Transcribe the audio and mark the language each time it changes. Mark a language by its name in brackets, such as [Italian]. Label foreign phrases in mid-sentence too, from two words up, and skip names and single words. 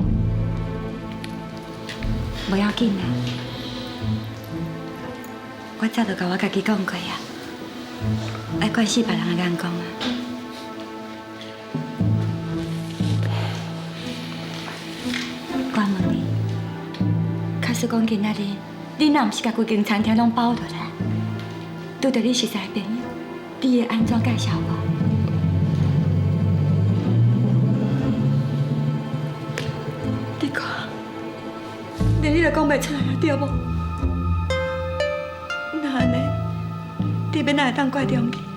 [Min Nan Chinese] 无要紧啦。我早就甲我家己讲过啊，爱怪死别人的眼光啊。我问你，假使讲今仔日你若毋是甲规间餐厅拢包落来，拄到你熟识的朋友，你会安怎介绍我？你看，连你都讲袂出来啊，对无？安尼，你要哪会当怪中义？